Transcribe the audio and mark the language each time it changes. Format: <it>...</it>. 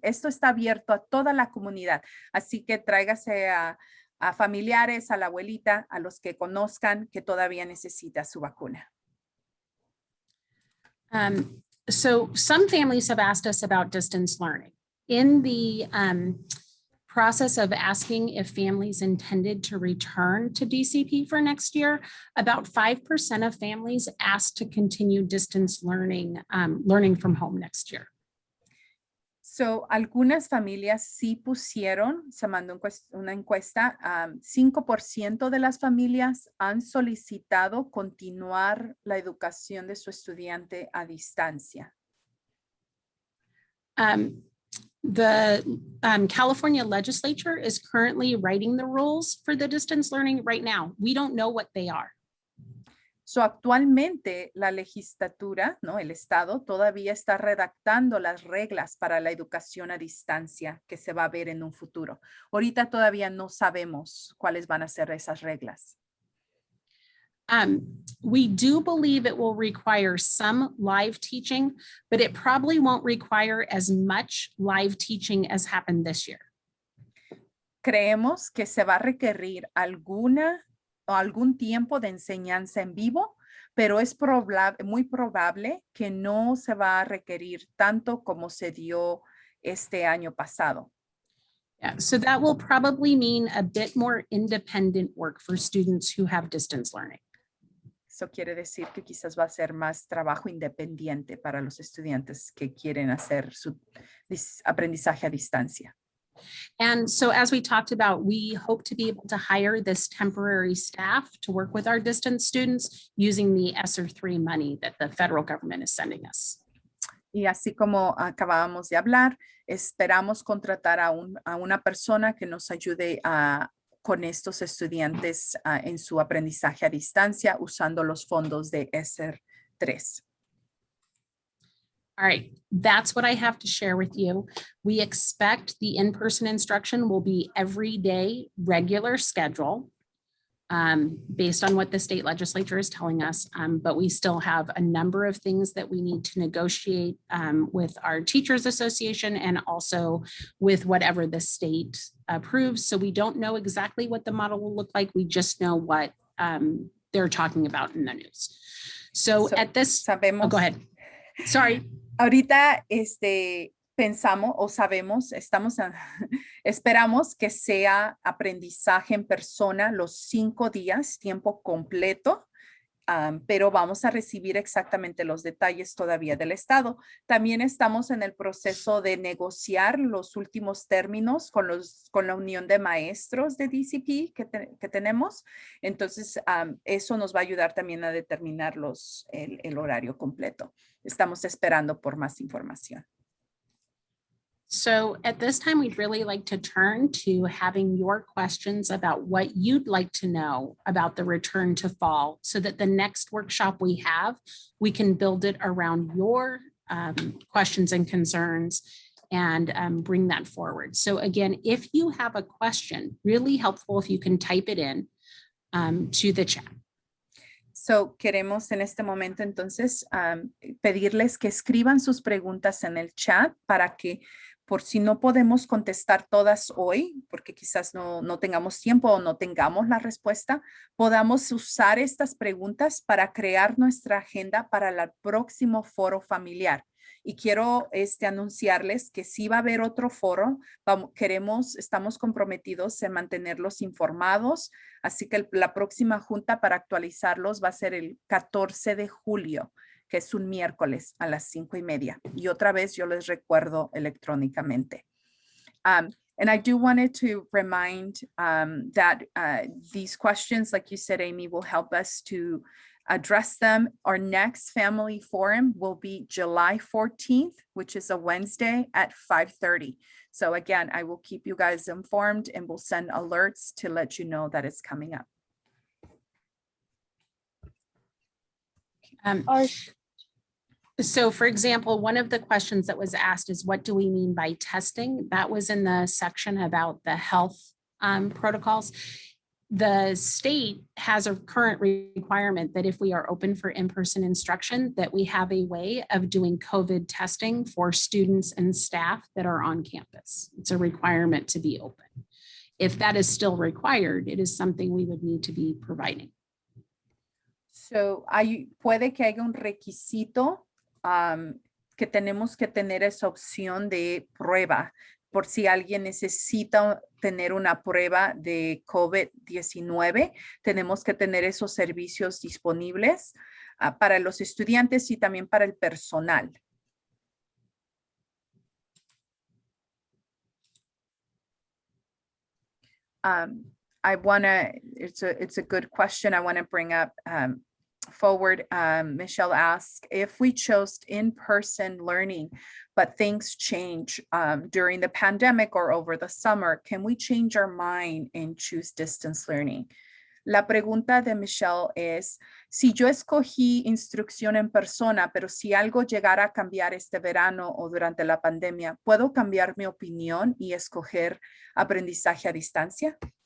<es>Esto está abierto a toda la comunidad. Así que tráigase a familiares, a la abuelita, a los que conozcan que todavía necesita su vacuna.</es> <en>So some families have asked us about distance learning. In the process of asking if families intended to return to DCP for next year, about 5% of families asked to continue distance learning, learning from home next year.</en> <es>So, algunas familias sí pusieron, se mandó una encuesta, 5% de las familias han solicitado continuar la educación de su estudiante a distancia.</es> <en>The California legislature is currently writing the rules for the distance learning right now. We don't know what they are.</en> <es>So, actualmente la legislatura, ¿no? El Estado todavía está redactando las reglas para la educación a distancia que se va a ver en un futuro. Ahorita todavía no sabemos cuáles van a ser esas reglas.</es> <en>We do believe it will require some live teaching, but it probably won't require as much live teaching as happened this year.</en> <es>Creemos que se va a requerir algún tiempo de enseñanza en vivo, pero es muy probable que no se va a requerir tanto como se dio este año pasado.</es> <en>Yeah, so that will probably mean a bit more independent work for students who have distance learning.</en> <es>Eso quiere decir que quizás va a ser más trabajo independiente para los estudiantes que quieren hacer su aprendizaje a distancia.</es> <en>And so as we talked about, we hope to be able to hire this temporary staff to work with our distance students using the Sr3 money that the federal government is sending us.</en> <es>Y así como acabábamos de hablar, esperamos contratar a una persona que nos ayude con estos estudiantes en su aprendizaje a distancia usando los fondos de Sr3.</es> <en>All right, that's what I have to share with you. We expect the in-person instruction will be every day, regular schedule, based on what the state legislature is telling us. But we still have a number of things that we need to negotiate with our teachers association and also with whatever the state approves. So we don't know exactly what the model will look like. We just know what they're talking about in the news. So at this,</en> <es>sabemos,</es> <en>go ahead. Sorry.</en> <es>Ahorita pensamos o sabemos, esperamos que sea aprendizaje en persona los 5 días, tiempo completo, pero vamos a recibir exactamente los detalles todavía del Estado. También estamos en el proceso de negociar los últimos términos con la Unión de Maestros de Dcp que tenemos. Entonces, eso nos va a ayudar también a determinar el horario completo. Estamos esperando por más información.</es> <en>So at this time, we'd really like to turn to having your questions about what you'd like to know about the return to fall so that the next workshop we have, we can build it around your questions and concerns and bring that forward. So again, if you have a question, really helpful if you can type it in to the chat.</en> <es>So, queremos en este momento entonces pedirles que escriban sus preguntas en el chat para que por si no podemos contestar todas hoy, porque quizás no tengamos tiempo o no tengamos la respuesta, podamos usar estas preguntas para crear nuestra agenda para el próximo foro familiar. Y quiero anunciarles que sí va a haber otro foro. Estamos comprometidos en mantenerlos informados. Así que la próxima junta para actualizarlos va a ser el 14 de julio, que es un miércoles a las 5:30. Y otra vez yo les recuerdo electrónicamente.</es> <en>And I do wanted to remind that these questions, like you said, Amy, will help us to address them. Our next family forum will be July 14th, which is a Wednesday at 5:30. So again, I will keep you guys informed and we'll send alerts to let you know that it's coming up. So for example, one of the questions that was asked is, what do we mean by testing? That was in the section about the health protocols. The state has a current requirement that if we are open for in-person instruction, that we have a way of doing COVID testing for students and staff that are on campus. It's a requirement to be open. If that is still required, it is something we would need to be providing.</en> <es>So, puede que haya un requisito que tenemos que tener esa opción de prueba. Por si alguien necesita tener una prueba de COVID-19, tenemos que tener esos servicios disponibles para los estudiantes y también para el personal.</es> <en>It's a good question I want to bring up forward. Michelle asked, if we chose in-person learning, but things change during the pandemic or over the summer, can we change our mind and choose distance learning?</en> <es>La pregunta de Michelle es, si yo escogí instrucción en persona, pero si algo llegara a cambiar este verano o durante la pandemia, ¿puedo cambiar mi opinión y escoger aprendizaje a distancia?</es>